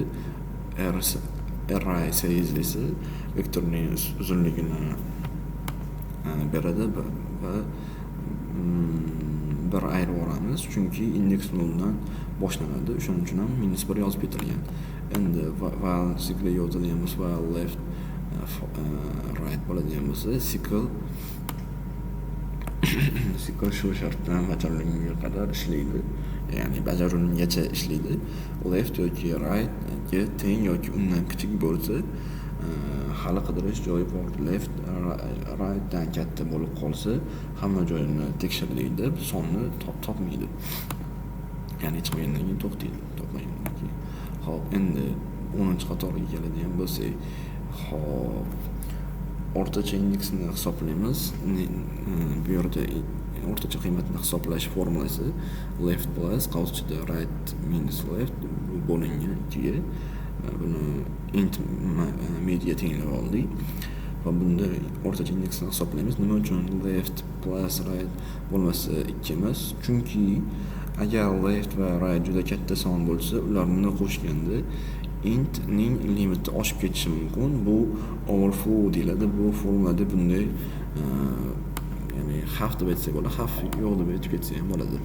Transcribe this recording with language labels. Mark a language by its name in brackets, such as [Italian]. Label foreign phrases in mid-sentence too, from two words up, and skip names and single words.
[English] Array size [Uzbek] esa vektorning uzunligini beradi va bir ayirib olamiz, chunki indeks 0 dan boshlanadi. Shuning uchun ham -1 yozib ketilgan. Endi [English] while cycle [Uzbek] yozilgan bo'lsa, [English] while left right [Uzbek] bo'ladigan bo'lsa, cycle shu shartdan bajarilgunga qadar ishlaydi. Ya'ni bajarilgungacha ishlaydi. Left yoki right ga teng yoki undan kichik bo'lsa, hali qidirish joyi bor. [English] Left right [Uzbek] dan katta bo'lib qolsa, hamma joyini tekshirlaydi, sonni topmaydi. Ya'ni chiqmagandan keyin to'xtaydi, topmagandan keyin. Hop, endi 10-qatorga keladigan bo'lsak, hop, o'rtacha indeksni hisoblaymiz. Bu yerda o'rtacha qiymatni hisoblash formulasi [English] left plus [Uzbek] qavsida [English] right minus left [Uzbek] bo'lingan 2 ga. Buni int media tenglab oldik va bunda o'rtacha indeksni hisoblaymiz. Nima uchun [English] left plus right [Uzbek] bo'lmasa 2 emas? Chunki agar left va right juda katta son bo'lsa, ularni qo'shganda int ning limiti oshib ketishi mumkin. Bu overflow deyiladi. Bu formulada bunday ya'ni xavf deb aytsak bo'ladi, xavf yo'q deb aytib ketsa ham bo'ladi.